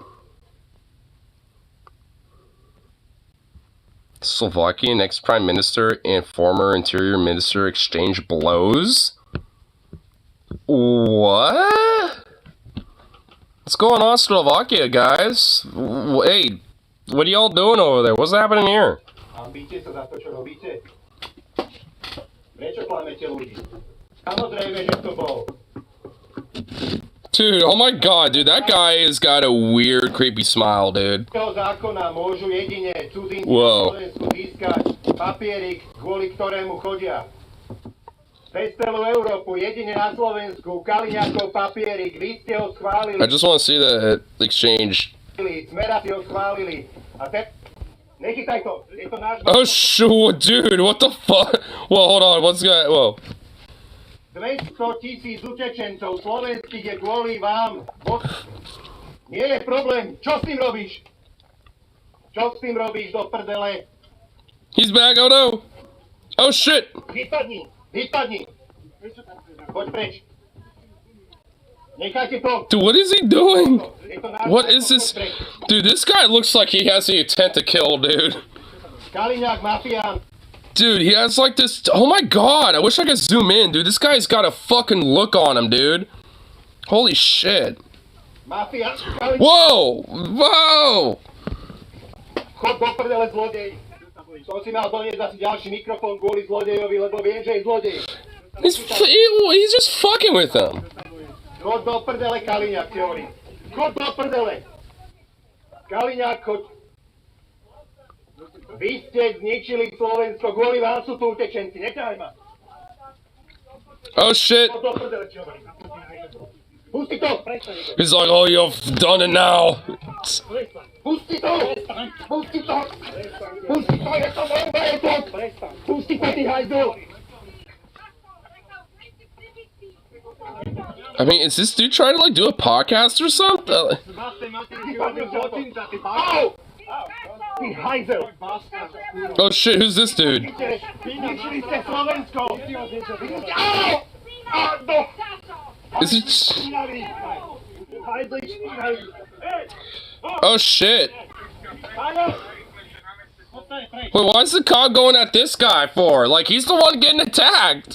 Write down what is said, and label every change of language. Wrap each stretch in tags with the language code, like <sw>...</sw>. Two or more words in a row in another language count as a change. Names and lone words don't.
<en>Slovakian ex-prime minister and former interior minister exchange blows? What? What's going on, Slovakia, guys? Hey, What are y'all doing over there? What's happening here?</en> <sk>Hanbíte sa za to, čo robíte? Prečo klamete ľudí? Samozrejme, že to bol.</sk> <en>Dude, oh my god, dude, that guy has got a weird, creepy smile, dude.</en> <sk>Zákona môžu jedine cudzinci</sk> <en>Whoa.</en> <sk>na Slovensku získať papierik, kvôli ktorému chodia. Cez celú Európu, jedine na Slovensku, Kaliňákov papierik, vy ste ho schválili.</sk> <en>I just want to see the exchange.</en> <sk>Smera si ho schválili. A nechytaj to, je to náš...</sk> <en>Oh, shoot, dude, what the fuck? Whoa, hold on, what's that? Whoa.</en> <sk>200 000 utečencov slovenských je kvôli vám. Nie je problém. Čo s tým robíš? Čo s tým robíš do prdele?</sk> <en>He's back, oh no. Oh shit.</en> <sk>Vypadni. Poď preč. Nechajte to.</sk> <en>Dude, what is he doing? What is this? Dude, this guy looks like he has the intent to kill, dude.</en> <sk>Kaliňák, mafián.</sk> <en>Dude, he has like this. Oh my god, I wish I could zoom in, dude. This guy's got a fucking look on him, dude. Holy shit.</en> <sk>Mafián.</sk> <en>Whoa! Whoa!</en> <sk>Chod do prdele, zlodej. Som si mal doniesť asi ďalší mikrofón kvôli zlodejovi, lebo viem, že je zlodej.</sk> <en>He's just fucking with them.</en> <sk>Chod do prdele, Kaliňák, ti hovorím. Chod do prdele. Kaliňák, choď. Vy ste zničili Slovensko, kvôli vám sú tu utečenci, neťahaj ma.</sk> <en>Oh shit.</en> <sk>Chod do prdele, ti hovorím. Pusti to.</sk> <en>He's like, oh, you've done it now.</en> <sk>Pusti to. Pusti to. Pusti to, je to môj to. Pusti to, ty hajdu.</sk> <en>I mean, is this dude trying to like do a podcast or something? Au!</en> <sk>Ty hajzel.</sk> <en>Oh shit, who's this dude?</en> <sk>Zničili ste Slovensko. Au! Au!</sk> <en>Is it? Oh shit. Wait, why is the cop going at this guy for? Like, he's the one getting attacked.</en>